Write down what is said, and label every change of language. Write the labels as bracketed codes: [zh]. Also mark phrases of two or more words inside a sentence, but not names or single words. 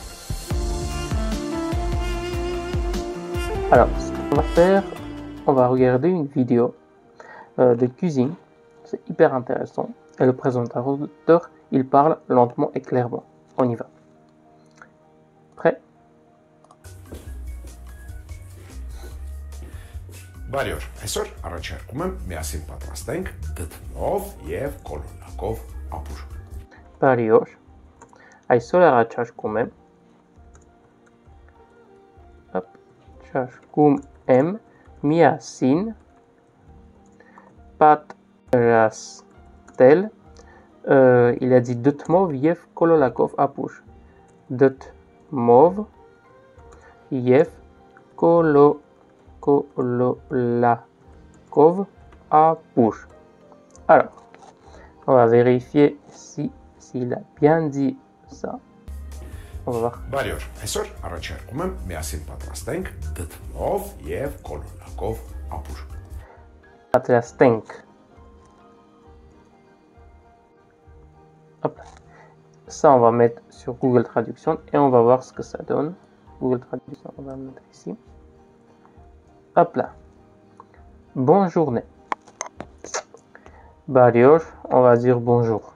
[fr] Alors, ce qu'on va faire, on va regarder une vidéo de cuisine. C'est hyper intéressant. Et le présentateur, il parle lentement et clairement. On y va. Prêt? [hy] Բարի օր, այսօր առաջարկում եմ միասին պատրաստենք դդմով և կոլոնակով ապուր։ Բարի օր, այսօր առաջարկում եմ միասին պատրաստել, [fr] il a dit [hy] դդմով և կոլոնակով ապուր, դդմով և կոլոլակով ապուր. [fr] Alors, on va vérifier s'il a bien dit ça. On va voir. [hy] Բարի օր, այսօր առաջարկում եմ միասին պատրաստենք դդմով և կոլոնակով ապուր։ Պատրաստենք. [fr] Hop. Ça, on va mettre sur Google Traduction et on va voir ce que ça donne. Google Traduction, on va le mettre ici. Hop là. Bonne journée. Barior, on va dire bonjour.